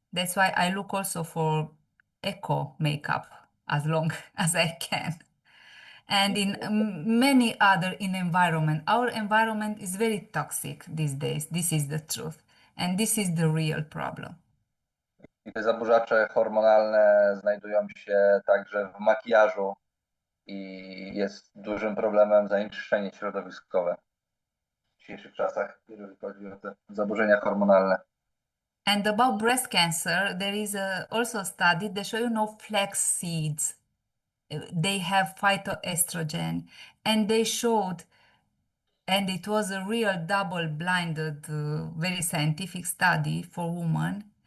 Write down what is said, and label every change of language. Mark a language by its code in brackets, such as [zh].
[en] That's why I look also for eco makeup as long as I can. And in many other in environment. Our environment is very toxic these days. This is the truth. And this is the real problem. [pl] I te zaburzacze hormonalne znajdują się także w makijażu i jest dużym problemem zanieczyszczenie środowiskowe w dzisiejszych czasach, jeżeli chodzi o te zaburzenia hormonalne. [en] And about breast cancer, there is also a study that show flax seeds. They have phytoestrogen, and they showed, and it was a real double-blinded, very scientific study for women.